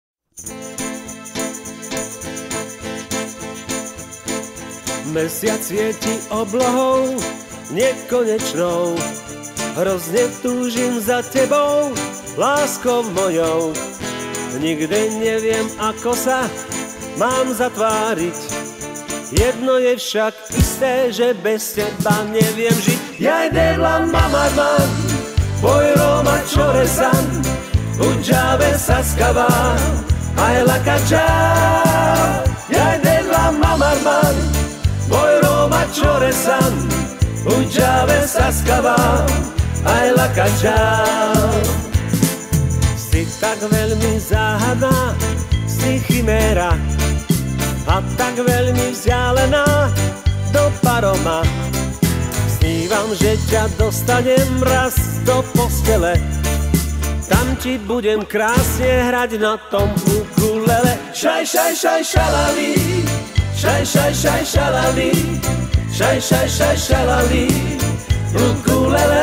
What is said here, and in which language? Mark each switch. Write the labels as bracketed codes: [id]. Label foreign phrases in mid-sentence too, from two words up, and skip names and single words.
[sk] Mesiac svieti oblohou nekonečnou, hrozne túžim za tebou, láskou mojou. Nikdy neviem, ako sa mám zatváriť, jedno je však isté, že bez teba neviem žiť. [rom] Jaj debla mamarman, poi Roma Čoresan, Udžave Saskava, aj lakača. Jaj debla mamarman, poi Roma Čoresan, Udžave Saskava, aj lakača. [sk] Si tak veľmi záhadná, si chiméra, a tak veľmi vzdialená do paroma. Snívam, že ťa dostanem raz do postele, tam ti budem krásne hrať na tom ukulele. Šaj, šaj, šaj, šalali, šaj, šaj, šaj, šalali, šaj, šaj, šaj, šalali, ukulele.